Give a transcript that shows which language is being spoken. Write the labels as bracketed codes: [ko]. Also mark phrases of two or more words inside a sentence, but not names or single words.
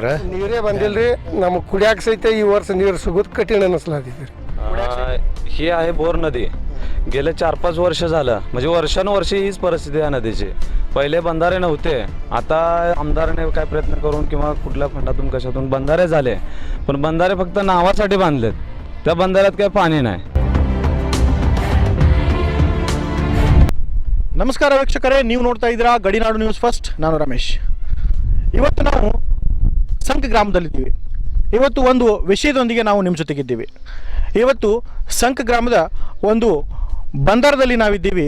[kn] ನೀರೇ ಬಂದಿಲ್ರಿ, ನಮಗೆ ಕುಡಿಯಾಕ ಸಹಿತ ಈ ವರ್ಷ ನೀರು ಸಿಗೋದು [mr] कठीण नसलाती. ही आहे बोर नदी. गेले 4-5 वर्ष झालं, म्हणजे वर्षानुवर्षे हीच परिस्थिती आहे नदीची. पहिले बंधारे नव्हते, आता आमदाराने काय प्रयत्न करून किंवा कुठल्या फंडातून कशातून बंधारे झाले, पण बंधारे फक्त नावासाठी बांधलेत. त्या बंधाऱ्यात काही पाणी नाही. [kn] ನಮಸ್ಕಾರ ವೀಕ್ಷಕರೇ, ನೀವು ನೋಡ್ತಾ ಇದ್ದೀರಾ ಗಡಿನಾಡು ನ್ಯೂಸ್ ಫಸ್ಟ್. ನಾನು ರಮೇಶ್. ಇವತ್ತು ನಾವು ಸಂಕ ಗ್ರಾಮದಲ್ಲಿದ್ದೀವಿ. ಇವತ್ತು ಒಂದು ವಿಷಯದೊಂದಿಗೆ ನಾವು ನಿಮ್ಮ ಜೊತೆಗಿದ್ದೀವಿ. ಇವತ್ತು ಸಂಕ ಗ್ರಾಮದ ಒಂದು ಬಂದರದಲ್ಲಿ ನಾವಿದ್ದೀವಿ.